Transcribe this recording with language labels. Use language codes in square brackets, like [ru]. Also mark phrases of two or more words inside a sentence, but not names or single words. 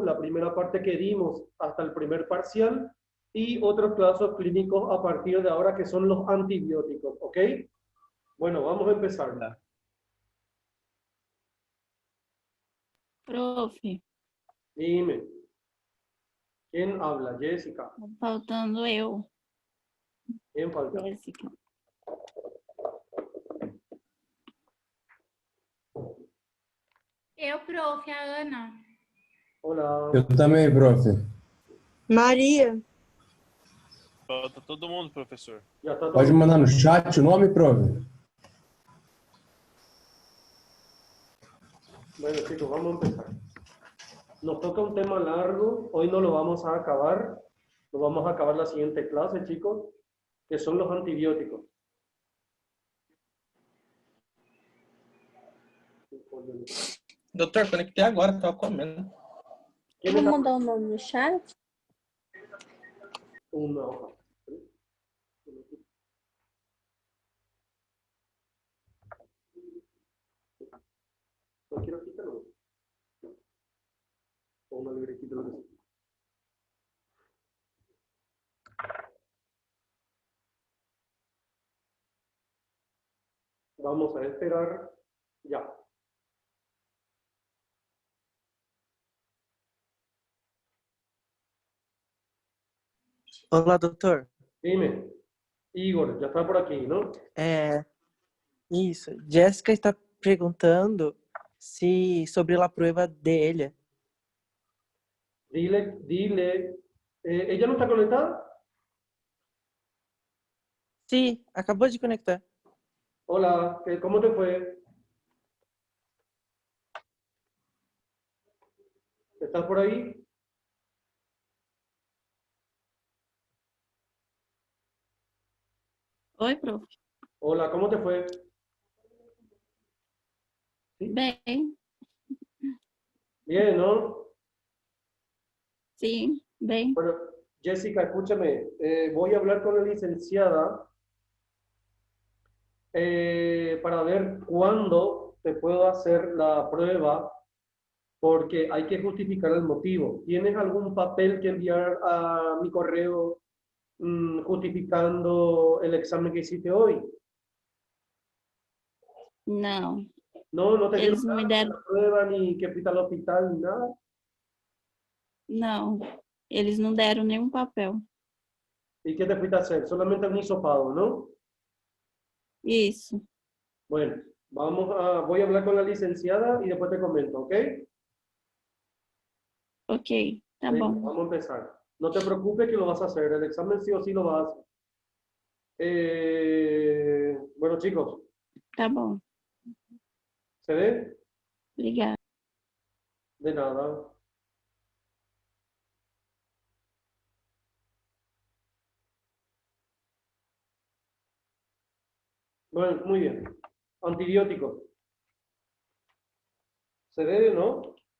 [es] La primera parte que dimos hasta el primer parcial y otros casos clínicos a partir de ahora que son los antibióticos. ¿Ok? Bueno, vamos a empezar. [pt] Profe, [es] Dime. ¿Quién habla? Jessica. [pt] faltando eu, [es] ¿Quién falta? Jéssica. [pt] Eu, prof, a Ana. [es] Hola. [pt] Eu também, profe. Maria. Falta todo mundo, professor. [es] Ya está todo. [pt] Pode mandar no chat o nome, prof? [es] Bueno, chicos, vamos a empezar. Nos toca un tema largo. Hoy no lo vamos a acabar. Lo vamos a acabar la siguiente clase, chicos, que son los antibióticos. [pt] Doutor, conectei agora, tava comendo. [es] ¿Quién [pt] Vou [es] está? [pt] mandar o nome no chat? [es] Una hoja. No quiero quitarlo. O una libretita, lo que sea. Vamos a esperar. Ya. [pt] Olá, doutor. [es] Dime. Igor, ya está por aquí, ¿no? [pt] Isso. Jéssica está perguntando se sobre a prova dele. [es] Dile. ¿Ella no está conectada? [pt] Sim, acabou de conectar. [es] Hola, ¿cómo te fue? ¿Estás por ahí? [pt] Oi, prof. [es] Hola, ¿cómo te fue? [pt] Bem, [es] Bien, ¿no? [pt] sim, bem. [es] Bueno, Jessica, escúchame, voy a hablar con la licenciada para ver cuándo te puedo hacer la prueba, porque hay que justificar el motivo. ¿Tienes algún papel que enviar a mi correo justificando el examen que hiciste hoy? [pt] Não, [es] No te dieron [pt] eles não me [es] nada, [pt] deram. [es] la prueba, ni que fuiste al hospital, ni nada. [pt] Não, eles não deram nenhum papel. [es] ¿Y qué te fuiste a hacer? Solamente un hisopado, ¿no? [pt] Isso. [es] Bueno, voy a hablar con la licenciada y después te comento, ¿ok? [pt] Ok, tá [es] Venga, [pt] bom. [es] vamos a empezar. No te preocupes que lo vas a hacer. El examen sí o sí lo vas a hacer. Bueno, chicos, [pt] Tá bom. [es] ¿se ve? [pt] Obrigada. [es] De nada. Bueno, muy bien. Antibióticos. ¿Se ve, no?